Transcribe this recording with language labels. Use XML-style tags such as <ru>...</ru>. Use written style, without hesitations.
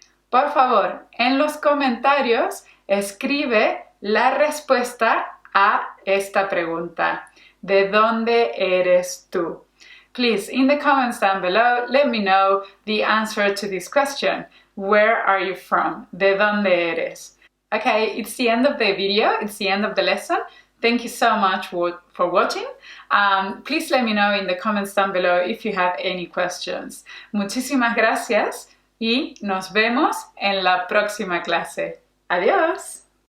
<es>Por favor, en los comentarios escribe la respuesta a esta pregunta. ¿De dónde eres tú?</es> <en>Please, in the comments down below, let me know the answer to this question. Where are you from?</en> <es>¿De dónde eres?</es> <en>Okay, it's the end of the video. It's the end of the lesson. Thank you so much for watching. Please let me know in the comments down below if you have any questions.</en> <es>Muchísimas gracias y nos vemos en la próxima clase. Adiós.</es>